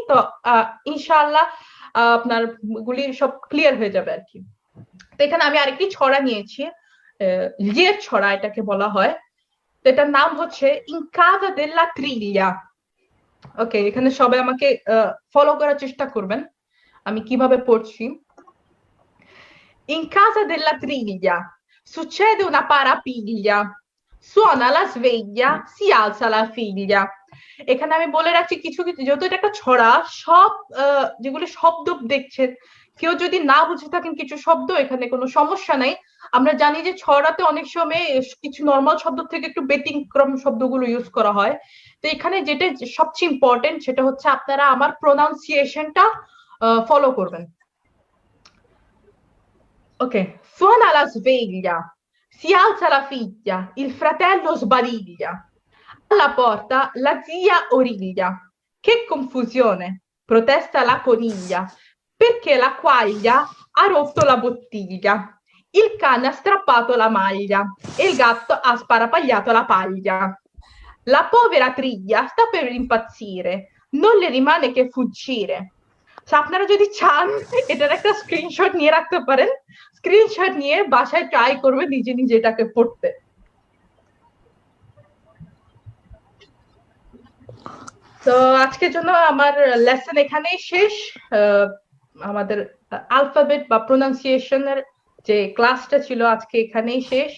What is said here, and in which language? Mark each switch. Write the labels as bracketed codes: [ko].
[bn] তো ইনশাআল্লাহ আপনার গুলি সব ক্লিয়ার হয়ে যাবে আর কি। তো এখানে আমি আরেকটি ছড়া নিয়েছি, লিয়ের ছড়া এটাকে বলা হয়। তো এটার নাম হচ্ছে ইন কাসা দেল্লা ট্রিগlia। ওকে, এখানে সবাই আমাকে ফলো করার চেষ্টা করবেন আমি কিভাবে পড়ছি। [it] In casa della triglia succede una parapiglia, suona la sveglia, si alza la figlia। [bn] এখানে আমি বলে রাখছি কিছু কিছু, যেহেতু এটা একটা ছড়া, সব যেগুলো শব্দ দেখছেন, কেউ যদি না বুঝে থাকেন কিছু শব্দ, এখানে কোনো সমস্যা নাই। আমরা জানি যে ছড়াতে অনেক সময় কিছু নর্মাল শব্দ থেকে একটু ব্যতিক্রম শব্দগুলো ইউজ করা হয়। তো এখানে যেটা সবচেয়ে ইম্পর্টেন্ট সেটা হচ্ছে আপনারা আমার প্রোনাউন্সিয়েশনটা ফলো করবেন। [it] Ok, suona la sveglia, si alza la figlia, il fratello sbadiglia. Alla porta la zia origlia. Che confusione, protesta la coniglia, perché la quaglia ha rotto la bottiglia. Il cane ha strappato la maglia e il gatto ha sparapagliato la paglia. La povera triglia sta per impazzire, non le rimane che fuggire. [bn] আপনারা যদি চান এটার একটা screenshot নিয়ে রাখতে পারেন, screenshot নিয়ে বাসায় ট্রাই করবে নিজে নিজে এটাকে পড়তে। তো আজকের জন্য আমার লেসন এখানেই শেষ। আমাদের অ্যালফাবেট বা প্রোনাউন্সিয়েশনের যে ক্লাসটা ছিল আজকে এখানেই শেষ।